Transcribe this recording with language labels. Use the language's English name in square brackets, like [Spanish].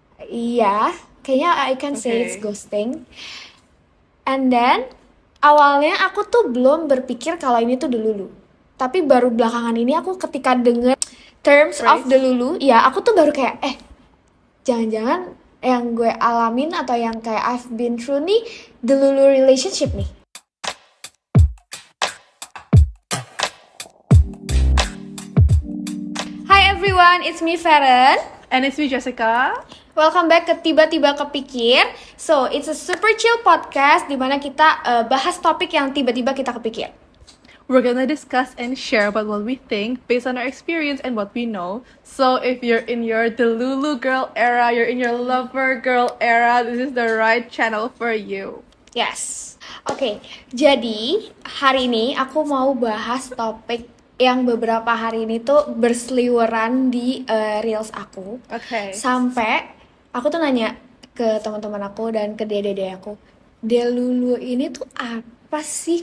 [Indonesian] Iya, kayaknya [English] I can say it's Okay. ghosting. And then [Indonesian] awalnya aku tuh belum berpikir kalau ini tuh delulu. Tapi baru belakangan ini aku ketika denger [English] terms of Phrase. [Indonesian] delulu, ya aku tuh baru kayak jangan-jangan yang gue alamin atau yang kayak [English] I've been through [Indonesian] nih delulu relationship nih. [English] Hi everyone, it's me Feren. And it's me, Jessica. Welcome back [Indonesian] ke Tiba-Tiba Kepikir. [English] So, it's a super chill podcast [Indonesian] di mana kita bahas topik yang tiba-tiba kita kepikir. [English] We're gonna discuss and share about what we think based on our experience and what we know. So if you're in your Delulu girl era, you're in your lover girl era, this is the right channel for you. Yes. [Indonesian] Oke, jadi hari ini aku mau bahas topik yang beberapa hari ini tuh berseliweran di reels aku. [English] Okay. [Indonesian] Sampai aku tuh nanya ke teman-teman aku dan ke dede aku, delulu ini tuh apa sih?